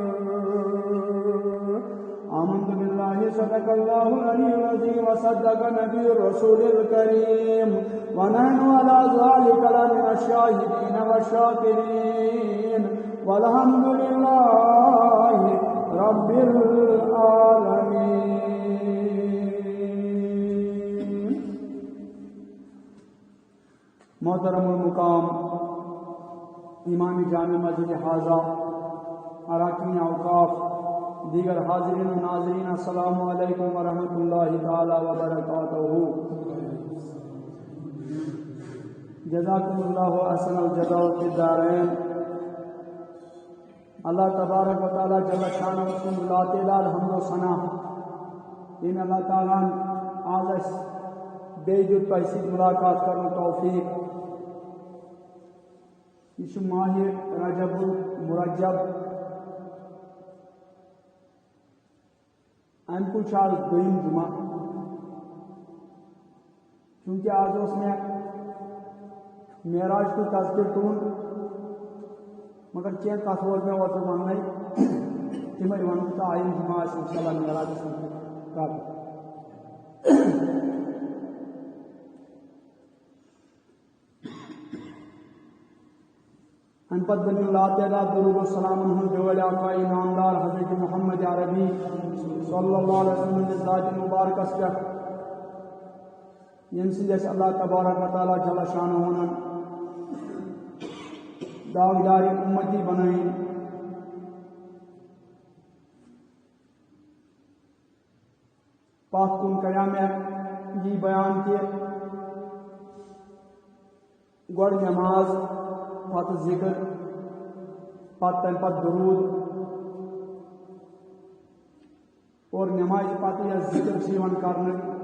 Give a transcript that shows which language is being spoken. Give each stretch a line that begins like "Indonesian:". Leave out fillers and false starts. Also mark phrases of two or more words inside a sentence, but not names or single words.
Arabic: آمنت بالله صدق الله العلي العظيم وصدق نبي الرسول الكريم ونحن على ذلك لمن الشاهدين والشاكرين والحمد لله رب العالمين.
Urdu: محترم المقام امام جامع مسجد حاضہ، اراکین اوقاف، دیگر حاضرین و ناظرین،
Arabic: السلام علیکم ورحمۃ اللہ تعالی وبرکاتہ. جزاکم اللہ احسن الجزاء فی الدارین. اللہ تبارک و تعالی جل شانہ
Kashmiri: سن لا تعداد حمد و ثنا ان اللہ تعالیٰ آز اس بیٚیہِ دیُت تۄہہِ سۭتۍ ملاقات کرنُک توفیق. یہ چھُ ماہِ رجب المرجب. امہِ کُے چھُ آز دوٚیِم جمعہ. چوٗنٛکہِ آز اوس مےٚ معراج کُے تذکر تُلُن، مگر کینٛہہ کتھ ووت مےٚ اوترٕ وننَے تِمے ونہٕ بہٕ تہٕ آیِندٕ جمعہ آسہِ اِنشاءاللہ معراجس مُتعلق کتھ. امہِ پتہٕ بنیو لاتعداد درود و سلامن ہُنٛد بیول آقائے نامدار حضرت محمد عربی
Arabic: صلی اللہ علیہ وسلم
Kashmiri: ذات مبارکس پٮ۪ٹھ، ییٚمہِ سٕنٛدۍ اَسہِ
Arabic: اللہ تبارک و تعالیٰ جل شانہُ
Kashmiri: داغدار امتی بنٲیِن. پتھ کُن کریٛاو مےٚ یی بیان کہِ گۄڈٕ نٮ۪ماز، پتہٕ ذکر، پتہٕ تمہِ پتہٕ درود، اور نٮ۪مازِ پتہٕ یۄس ذکر چھِ یِوان کرنہٕ